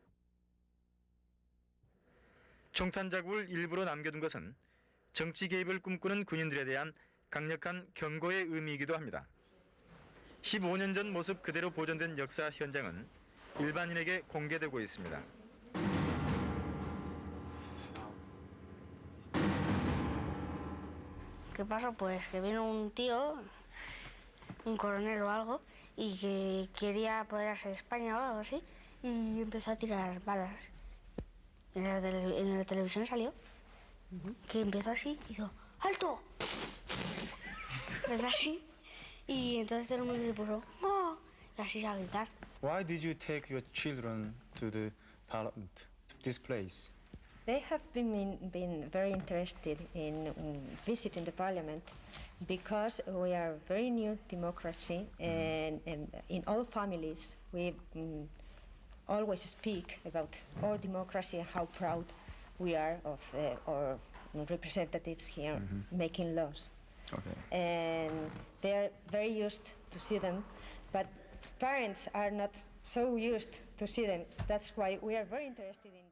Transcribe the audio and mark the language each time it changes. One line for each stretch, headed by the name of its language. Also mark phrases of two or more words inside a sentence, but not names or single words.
Korean: 총탄 자국을 일부러 남겨둔 것은 정치 개입을 꿈꾸는 군인들에 대한 강력한 경고의 의미이기도 합니다. 15년 전 모습 그대로 보존된 역사 현장은 일반인에게 공개되고 있습니다.
Spanish: ¿Qué pasó? Pues que vino un tío, un coronel o algo, y que quería apoderarse de España o algo así, y empezó a tirar balas. En la televisión salió, que empezó así, y hizo ¡alto! ¿Verdad así? Y entonces todo el mundo se puso ¡oh! Y así se va a gritar.
English: Why did you take your children to the parliament, this place? They have been very interested in visiting the parliament because we are a very new democracy and in all families we always speak about our democracy and how proud we are of our representatives here making laws. Okay. And they are very used to see them, but parents are not so used to see them. That's why we are very interested in.